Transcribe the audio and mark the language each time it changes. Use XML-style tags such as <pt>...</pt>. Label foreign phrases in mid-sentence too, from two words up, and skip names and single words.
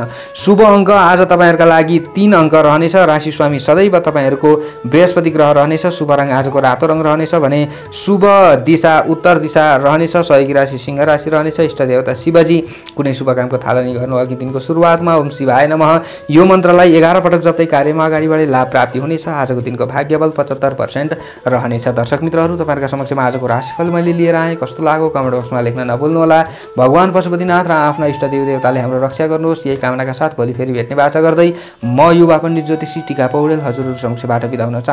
<ne>शुभ अङ्क आज तपाईहरुका लागि 3 अङ्क रहनेछ। राशि स्वामी सदैव तपाईहरुको बृहस्पति ग्रह रहनेछ। शुभ रङ आजको रातो रङ रहनेछ भने शुभ दिशा उत्तर दिशा रहनेछ। सहयोगी राशि सिंह राशि रहनेछ। इष्ट देवता शिवजी। कुनै शुभ कामको थालनी गर्नु अघि दिनको सुरुवातमा</ne> <sa>ओम शिवाय नमः</sa> <ne>यो मन्त्रलाई 11 पटक जप्दै कार्यमा अगाडि बढे लाभ प्राप्ति हुनेछ। आजको दिनको भाग्यबल 75% रहनेछ। दर्शक मित्रहरू तपाईहरुका समक्षमा आजको राशिफल मैले लिएर आएँ। कस्तो लाग्यो कमेन्ट बक्समा लेख्न नभुल्नु होला। भगवान पशुपतिनाथ र आफ्ना इष्ट देवताले हाम्रो रक्षा गर्नुहोस् यही कामनाका साथ भोलि फेरि भेट्ने बाचा गर्दै म युवा पण्डित ज्योतिषी टीका पौडेल हजुरहरू समक्षबाट बिदा हुन चाहन्छु।</ne>